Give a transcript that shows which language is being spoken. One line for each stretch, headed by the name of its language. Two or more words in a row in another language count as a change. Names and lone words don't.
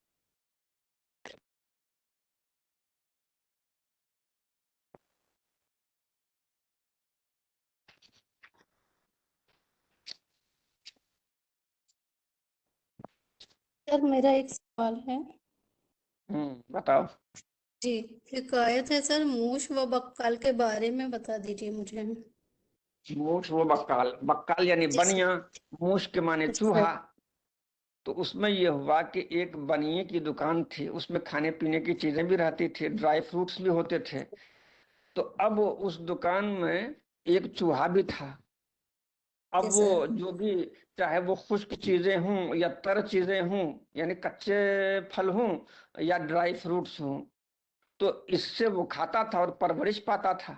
Urdu: سر میرا ایک سوال ہے. بتاؤ. جی حکایت ہے سر، موش و بقال کے بارے میں بتا دیجیے مجھے. موش و بقال، بقال یعنی جی بنیا، موش کے معنی سر. چوہا. تو اس میں یہ ہوا کہ ایک بنیے کی دکان تھی، اس میں کھانے پینے کی چیزیں بھی رہتی تھی، ڈرائی فروٹس بھی ہوتے تھے. تو اب اس دکان میں ایک چوہا بھی تھا. اب جی وہ سر. جو بھی چاہے وہ خشک چیزیں ہوں یا تر چیزیں ہوں، یعنی کچے پھل ہوں یا ڈرائی فروٹس ہوں، تو اس سے وہ کھاتا تھا اور پرورش پاتا تھا.